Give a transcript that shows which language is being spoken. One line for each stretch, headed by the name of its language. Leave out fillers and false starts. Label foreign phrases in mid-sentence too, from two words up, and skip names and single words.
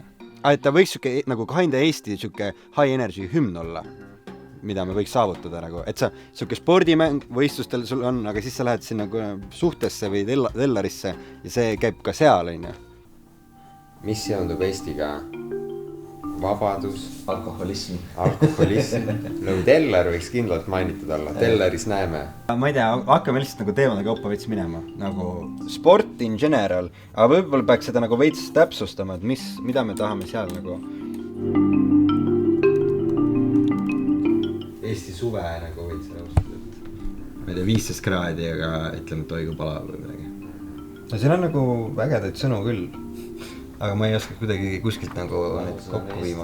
Estonian: Et ta võiks siuke nagu kinda Eesti siuke
English: high energy
Estonian: hümn olla, mida me võiks saavutada nagu, et sa siuke spordimäng võistlustel sul on, aga siis sa lähed sinna suhtesse või tellarisse ja see käib ka seal, on ju. Mis seondub Eestiga? Vabadus, alkoholism. No Tellar võiks kindlalt mainitud olla. Tellaris näeme. Ma ei tea, hakkame lihtsalt nagu teemade kaupa veits minema.
English: Nagu sport in general.
Estonian: Aga võib-olla peaks seda nagu veits täpsustama, et mida me tahame seal nagu... Eesti suve nagu veits nõustada. Ma ei tea, 15 kraadi, aga ütleme, et toigu pala või midagi. No siin on nagu vägedaid sõnu küll. Aga ma ei oska kuidagi kuskilt nagu kokku viima.